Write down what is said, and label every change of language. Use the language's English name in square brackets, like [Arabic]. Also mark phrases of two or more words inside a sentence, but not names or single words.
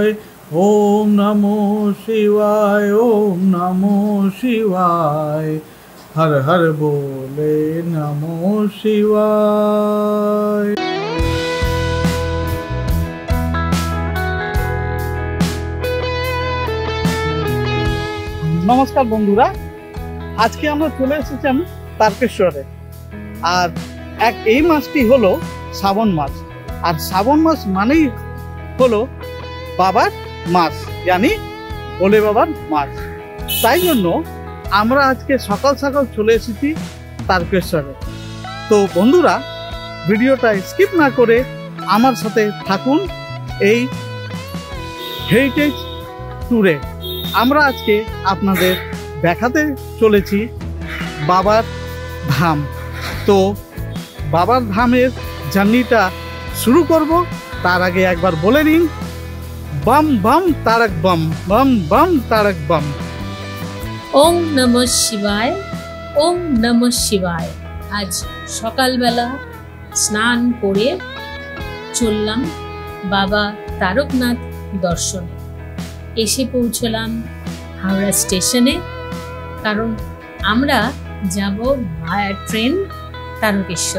[Hindi] ओम नमो शिवाय, ओम नमो शिवाय, हर हर बोले नमो शिवाय। [Bangla] নমস্কার বন্ধুরা, আজ কে আমরা চলে এসেছি তারকেশ্বরে। আর এই মাসটি হলো শ্রাবণ মাস। আর শ্রাবণ মাস মানেই হলো বাবার মাস, জানি ভোলে বাবার মাস। তাই জন্য আমরা আজকে সকাল সকাল চলে এসেছি তারকেশ্বরে। তো বন্ধুরা, ভিডিওটা স্কিপ না করে আমার সাথে থাকুন এই হেরিটেজ ট্যুরে। আমরা আজকে আপনাদের দেখাতে চলেছি বাবার ধাম। তো বাবার ধামের জার্নিটা শুরু করব। তার আগে একবার বলে নিন, [Hindi] बम बम तारक बम, बम बम तारक बम। ओम नमः शिवाय, ओम नमः शिवाय। [Bangla] आज সকালবেলা স্নান করে চললাম বাবা তারকনাথ দর্শনে। এসে পৌঁছলাম হাওড়া স্টেশনে, কারণ আমরা যাব ভায়া ট্রেন তারকেশ্বর।